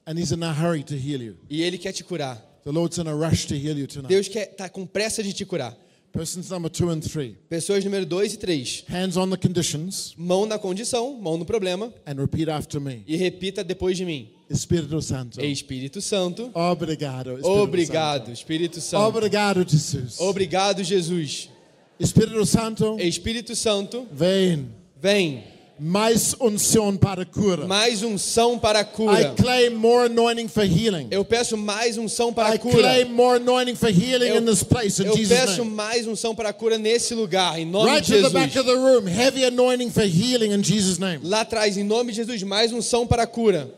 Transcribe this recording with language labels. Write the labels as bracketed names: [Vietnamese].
[English] And he's in a hurry to heal you. [Portuguese] E ele quer te curar. [English] The Lord's in a rush to heal you tonight. [Portuguese] Deus quer tá com pressa de te curar. [English] Persons number two and three. [Portuguese] Pessoas número 2 e 3. [English] Hands on the conditions. [Portuguese] Mão na condição, mão no problema. [English] And repeat after me. [Portuguese] E repita depois de mim. Espírito Santo. Espírito Santo. Obrigado, Espírito Obrigado, Espírito Santo. Obrigado, Jesus. Obrigado, Jesus. Espírito Santo. Espírito Santo. Vem. Vem. Mais unção para cura. Mais unção para cura. [English] I claim more anointing for healing. [Portuguese] Eu peço mais unção para [English] I [Portuguese] cura. [English] I claim more anointing for healing in this place in Jesus' name. [Portuguese] Eu peço mais unção para cura nesse lugar em nome [English] right [Portuguese] de Jesus. [English] Right to the back of the room, heavy anointing for healing in Jesus' name. [Portuguese] Lá atrás em nome de Jesus, mais unção para cura.